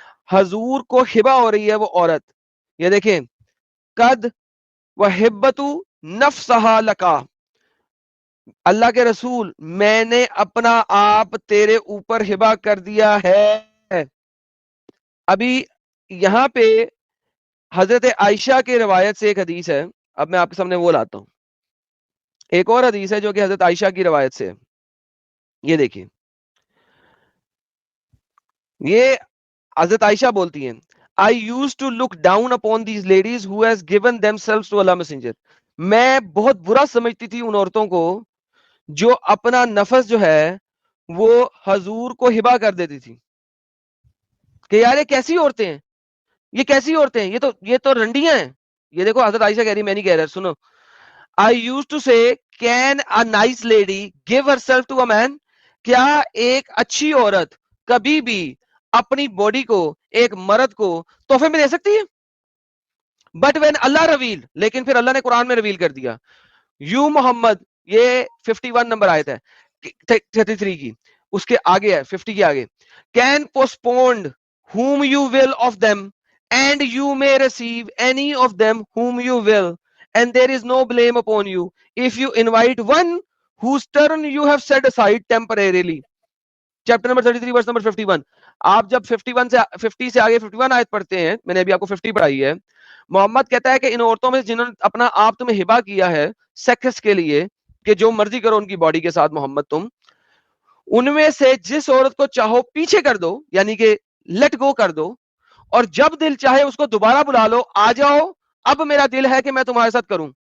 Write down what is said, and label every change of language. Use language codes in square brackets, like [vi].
[ur] حضور کو ہبا ہو رہی ہے وہ عورت. یہ دیکھیں قد وہبت نفسہا لکا، اللہ کے رسول میں نے اپنا آپ تیرے اوپر ہبا کر دیا ہے. ابھی یہاں پہ حضرت عائشہ کی روایت سے ایک حدیث ہے، اب میں آپ کے سامنے وہ لاتا ہوں. ایک اور حدیث ہے جو کہ حضرت عائشہ کی روایت سے ہے. یہ دیکھیے، یہ حضرت عائشہ بولتی ہیں [en] I used to look down upon these ladies who has given themselves to Allah messenger. [ur] میں بہت برا سمجھتی تھی ان عورتوں کو جو اپنا نفس جو ہے وہ حضور کو ہبا کر دیتی تھی. کہ یار یہ کیسی عورتیں ہیں، یہ کیسی عورتیں ہیں، یہ تو رنڈیاں ہیں. یہ دیکھو حضرت عائشہ کہہ رہی، میں نہیں کہہ رہا، سنو. [en] I used to say can a nice lady give herself to a man؟ [ur] کیا ایک اچھی عورت کبھی بھی اپنی باڈی کو ایک مرد کو تحفے میں دے سکتی ہے؟ [en] but when اللہ reveal, [ur] لیکن پھر اللہ نے قرآن میں رویل کر دیا یو محمد. یہ 51 نمبر آیت ہے 33 کی، اس کے آگے ہے 50 کے آگے. [en] Can postponed whom you will of them and you may receive any of them whom you will and there is no blame upon you if you invite one whose turn you have set aside temporarily. [ur] Chapter number 33 verse number 51. آپ جب 51 سے 50 سے آگے 51 آیت پڑھتے ہیں، میں نے ابھی آپ کو 50 پڑھائی ہے. محمد کہتا ہے کہ ان عورتوں میں جنہوں نے اپنا آپ تمہیں ہبا کیا ہے سیکس کے لیے کہ جو مرضی کرو ان کی باڈی کے ساتھ محمد تم، ان میں سے جس عورت کو چاہو پیچھے کر دو، یعنی کہ لیٹ گو کر دو، اور جب دل چاہے اس کو دوبارہ بلا لو، آ جاؤ اب میرا دل ہے کہ میں تمہارے ساتھ کروں.